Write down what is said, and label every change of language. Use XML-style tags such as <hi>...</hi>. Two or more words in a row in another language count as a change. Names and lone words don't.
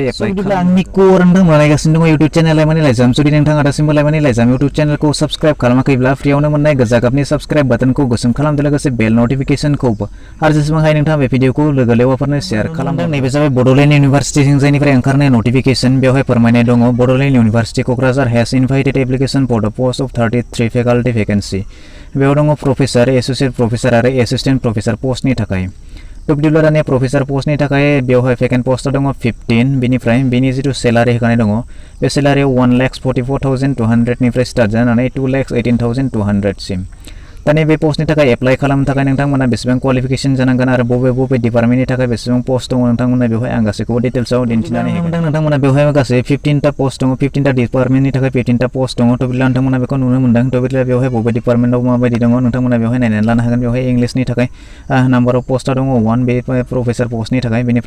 <brx>एप्लाइ खालाम आंनि कोर नोंथां नायगासिनो दङ</brx> <en>YouTube channel</en> <brx>लाइमानि लाइजाम जुदि नोंथाङा दासिमबो लाइमानि लाइजाम</brx> <en>YouTube channelखौ</en> <brx>साबस्क्राइब खालामाखैब्ला फ्रियावनो मोननाय गोजा गाबनि साबस्क्राइब बाटनखौ गोसोम खालामदो लोगोसे</brx> <en>bell notificationखौबो</en> <brx>आरो जेसेबां हायो नोंथाङा बे भिडिअखौ लोगो लेवाफोरनो शेयार खालामदों नैबे जाबाय बड'लेण्ड इउनिभार्सिटिजों जायनिफ्राय ओंखारनाय नटिफिकेशन बेवहाय फोरमायनाय दङ बड'लेण्ड इउनिभार्सिटि क'क्राझार</brx> <en>has invited application for the post of 33 faculty vacancy</en> <brx>बेयाव दङ</brx> <en>professor associate professor</en> <brx>आरो</brx> <en>assistant professor</en> <brx>पोस्टनि थाखाय तो बिदिब्ला दानिया प्रफेसर पोस्टनि थाखाय बेवहाय</brx> <en>vacant post</en> <brx>दङ 15 बिनिफ्राय बिनि जितु सेलारि होखानाय दङ बे सेलारिया 1,44,200 निफ्राय स्टार्ट जानानै 2,18,200 सिम दानिया बे पोस्टनि थाखाय एप्लाइ खालामनो थाखाय नोंथांमोना बेसेबां क्वालिफिकेशन जानांगोन आरो बबे डिपार्टमेन्टनि थाखाय बेसेबां पोस्ट दङ नोंथांमोना बेवहाय आं गासैखौबो डिटेल्सआव दिन्थिनानै होगोन नोंथांमोना बेवहाय गासै 15 टा पोस्ट दङ 15 टा डिपार्टमेन्टनि थाखाय 15 टा पोस्ट दङ तो बिदिब्ला नोंथांमोना बेखौ नुनो मोनदों तो बिदिब्ला बेवहाय बबे डिपार्टमेन्टआव माबायदि दङ नोंथांमोना बेवहाय नायनानै लानो हागोन बेवहाय इंलिशनि थाखाय</brx> <en>number of postआ</en> <brx>दङ 1 बे प्रफेसर पोस्टनि थाखाय बेनिफ्राय</brx>